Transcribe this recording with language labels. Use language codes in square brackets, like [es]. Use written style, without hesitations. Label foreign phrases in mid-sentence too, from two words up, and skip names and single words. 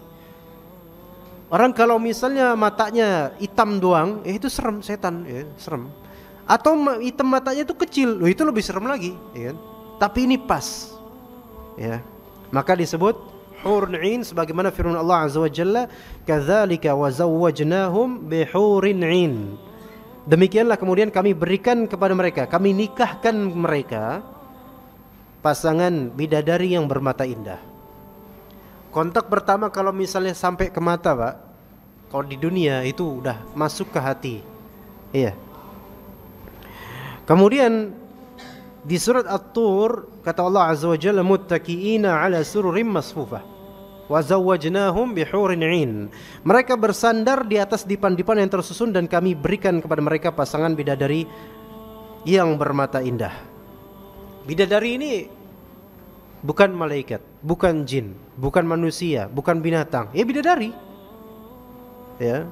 [id] Orang kalau misalnya matanya hitam doang, itu serem, setan, ya, serem. Atau hitam matanya itu kecil, itu lebih serem lagi, ya kan? Tapi ini pas, ya. Maka disebut [ar] حور عين [id] sebagaimana firman Allah [ar] عز وجل كذلك وزوجناهم بحور عين." [id] Demikianlah kemudian kami berikan kepada mereka, kami nikahkan mereka pasangan bidadari yang bermata indah. Kontak pertama kalau misalnya sampai ke mata, Pak, kalau di dunia itu udah masuk ke hati. Iya. Kemudian di surat At-Tur kata Allah [ar] عز وجل متكئين على سرر مصفوفة وزوجناهم بحور عين. [id] Mereka bersandar di atas dipan-dipan yang tersusun dan kami berikan kepada mereka pasangan bidadari yang bermata indah. Bidadari ini bukan malaikat, bukan jin, bukan manusia, bukan binatang. Ya, bidadari. Ya.